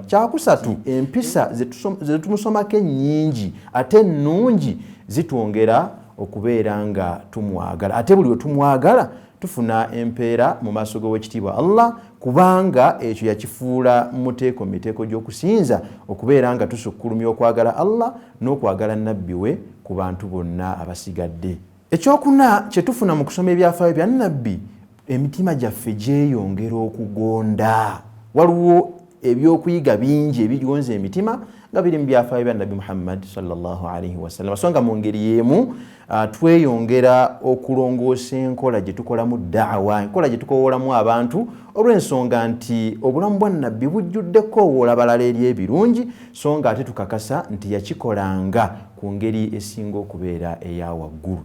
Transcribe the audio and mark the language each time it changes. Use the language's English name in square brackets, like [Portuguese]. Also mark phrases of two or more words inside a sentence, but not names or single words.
[Ganda] Kyakusatu, empisa ze tumusomako ennyingi ate ennungi zitwongera okubeera nga tumwagala, ate buli we tumwagala tufuna empeera mu maaso g'owekitiibwa Allah, kubanga ekyo yakifuula mu miteeko gy'okusinza okubeera nga tusukkulumya okwagala Allah n'okwagala Nabbi we ku bantu bonna abasigadde. Ekyokuna kye tufuna mu kusoma ebyafaayo bya Nabbi, emitima gyaffe gyeyongera okugonda. Waliwo ebyokuyiga bingi ebigonza emitima nga biri mu byafaayo bya Nabi Muhammad [Arabic] صلى الله عليه وسلم. [Ganda] So nga mu ngeri y'emu tweyongera okulongoosa enkola gye tukolamu da'wa, enkola gye tukowoolamu abantu, olw'ensonga nti obulamu bwa Nabbi bujjudde koowoola balala eri ebirungi, so nga ate tukakasa nti yakikolanga ku ngeri esinga okubeera eya waggulu.